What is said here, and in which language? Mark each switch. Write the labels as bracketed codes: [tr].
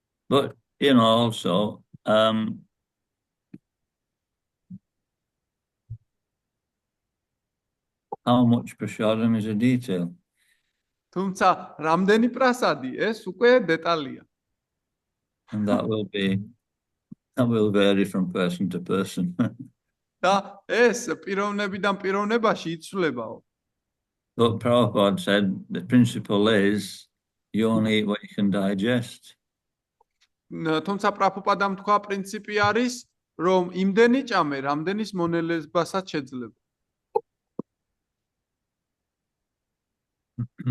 [en] But also how much prasadam is a detail. [ka] თუმცა რამდენი პრასადი, ეს უკვე დეტალია. [en] And that will be That will vary from person to person. [ka] და ეს პიროვნებიდან პიროვნებაში იცვლებაო. [en] But Prabhupada said the principle is you only eat what you can digest. [ka] თუმცა პრაბჰუპადამ თქვა პრინციპი არის, რომ იმდენი ჭამე, რამდენის მონელებასაც შეძლება.